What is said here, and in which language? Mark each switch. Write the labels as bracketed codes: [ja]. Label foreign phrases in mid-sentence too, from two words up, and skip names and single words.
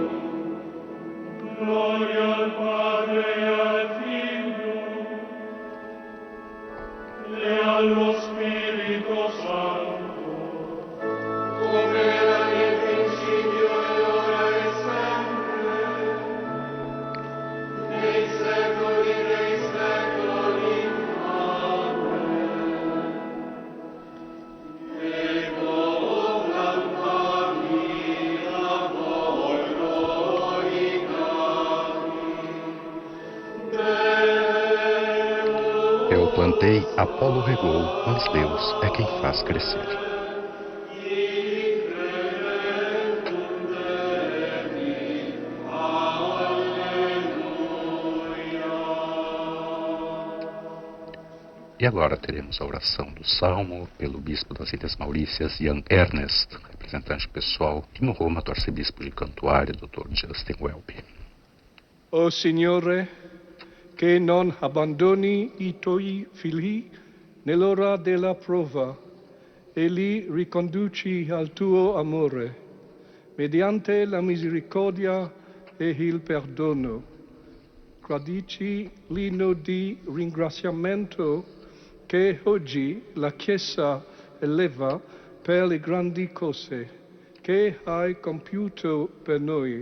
[it] Gloria al Padre e al Figlio e allo Spirito Santo, come era nel principio e ora e sempre, nei secoli dei secoli. Amen. Ego lampami la [pt] Eu plantei, Apolo regou, mas Deus é quem faz crescer. E agora teremos a oração do Salmo pelo bispo das Ilhas Maurícias, Jan Ernest, representante pessoal, e no Roma do arcebispo de Cantuária, Dr. Justin Welby. [it] O Signore, che non abbandoni i tuoi figli nell'ora della prova e li riconduci al tuo amore, mediante la misericordia e il perdono. Gradici l'inno di ringraziamento che oggi la Chiesa eleva per le grandi cose che hai compiuto per noi.